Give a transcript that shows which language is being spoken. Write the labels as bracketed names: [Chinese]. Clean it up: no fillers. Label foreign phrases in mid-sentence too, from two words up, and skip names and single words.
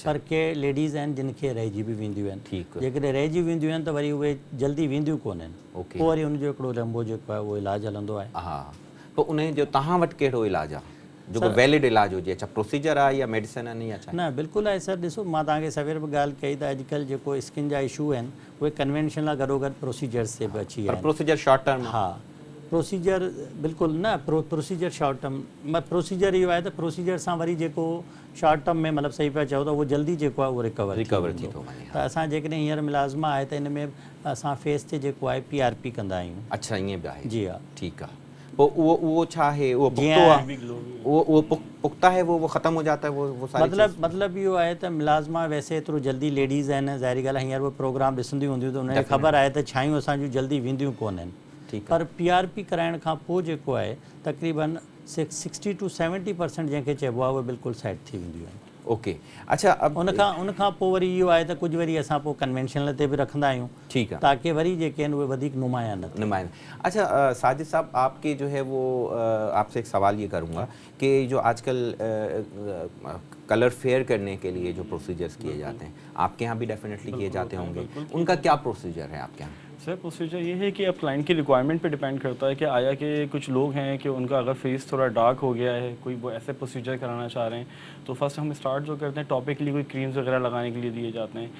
[Sindhi] पर के लेडीज़ आहिनि जिन खे रहिजी बि वेंदियूं आहिनि। जेकॾहिं रहिजी वेंदियूं आहिनि त वरी उहे जल्दी वेंदियूं कोन आहिनि, पोइ वरी उनजो हिकिड़ो लंबो जेको आहे उहो इलाजु हलंदो आहे। हा, पोइ उनजो तव्हां वटि कहिड़ो इलाजु आहे जेको वैलिड इलाजु हुजे? अच्छा, प्रोसीजर आहे या मेडिसिन आहिनि या छा? न, बिल्कुलु आहे सर। ॾिसो, मां तव्हांखे सवेर बि ॻाल्हि कई त अॼुकल्ह जेको स्किन जा इशू आहिनि उहे कन्वेंशनल गॾोगॾु प्रोसीजर्स से बि अची विया आहिनि। [English] procedure short term? [Sindhi] हा, प्रोसीजर बिल्कुुलु न, [English] procedure short term. [Sindhi] प्रोसीजर इहो आहे त प्रोसीजर सां वरी जेको [English] short term [Sindhi] में मतिलबु सही पिया चओ त उहो जल्दी जेको आहे उहो रिकवर थी थो वञे। त असां जेकॾहिं हींअर मुलाज़िमा आहे त इन में असां फेस ते जेको आहे PRP कंदा आहियूं। अच्छा, ईअं बि आहे? जी हा। ठीकु आहे। पोइ उहो छा आहे? [Hindi] उहो पुख्ता है, वो ख़त्म हो जाता है वो सारी? [Sindhi] मतिलबु इहो आहे त मुलाज़िमा वैसे एतिरो जल्दी लेडीज़ आहिनि, ज़ाहिरी ॻाल्हि आहे हींअर उहे प्रोग्राम ॾिसंदियूं हूंदियूं त उनखे ख़बर आहे त छायूं असांजूं जल्दी वेंदियूं कोन आहिनि। पर PRP कराइण खां पोइ जेको आहे तक़रीबन 60 to 70% जंहिंखे चइबो आहे उहे बिल्कुलु सेट थी वेंदियूं आहिनि। ओके। अच्छा, उनखां पोइ वरी इहो आहे त कुझु वरी असां पोइ कन्वेंशनल ते बि रखंदा आहियूं। ठीकु आहे। ताकि वरी जेके आहिनि उहे वधीक नुमाया न थियनि। [Hindi] अच्छा, साजिद साहब, आपके जो है वो आपसे एक सवाल ये करूँगा कि जो आजकल [English] colour fair [Hindi] करने के लिए जो प्रोसीजर्स किए जाते हैं, आपके यहाँ भी डेफिनेटली किए जाते होंगे, उनका क्या प्रोसीजर है आपके यहाँ? सर, प्रोसीजर ये है कि अब क्लाइंट की रिक्वायरमेंट पे डिपेंड करता है कि आया कि कुछ लोग हैं कि उनका अगर फेस थोड़ा डार्क हो गया है, कोई वो ऐसे प्रोसीजर कराना चाह रहे हैं, तो फर्स्ट हम स्टार्ट जो करते हैं टॉपिकली कोई क्रीम्स वगैरह लगाने के लिए दिए जाते हैं।